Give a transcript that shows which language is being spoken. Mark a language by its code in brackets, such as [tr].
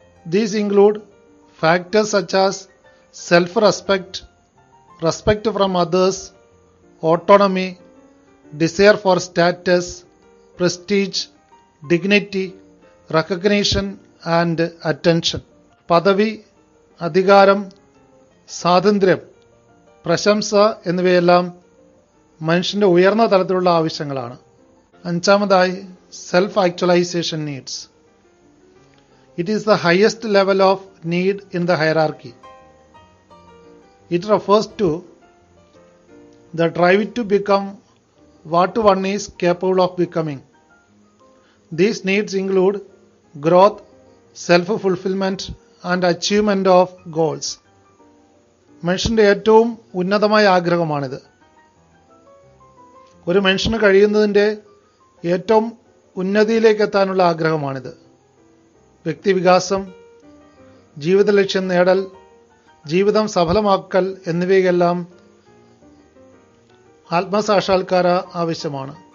[en] These include factors such as self-respect, respect from others, autonomy, desire for status, prestige, dignity, recognition and attention. [ml] പദവി, അധികാരം, സ്വാതന്ത്ര്യം, പ്രശംസ എന്നിവയെല്ലാം മനുഷ്യന്റെ ഉയർന്ന തലത്തിലുള്ള ആവശ്യങ്ങളാണ്. അഞ്ചാമതായി self actualization needs. [en] It is the highest level of need in the hierarchy. It refers to the drive to become what one is capable of becoming. These needs include growth, self-fulfillment and achievement of goals. [ml] മനുഷ്യന്റെ ഏറ്റവും ഉന്നതമായ ആഗ്രഹമാണിത്. ഒരു മനുഷ്യന് കഴിയുന്നതിൻ്റെ ഏറ്റവും ഉന്നതിയിലേക്ക് എത്താനുള്ള ആഗ്രഹമാണിത്. വ്യക്തിവികാസം, ജീവിത ലക്ഷ്യം നേടൽ, ജീവിതം സഫലമാക്കൽ എന്നിവയെല്ലാം ആത്മസാക്ഷാത്കാര ആവശ്യമാണ്.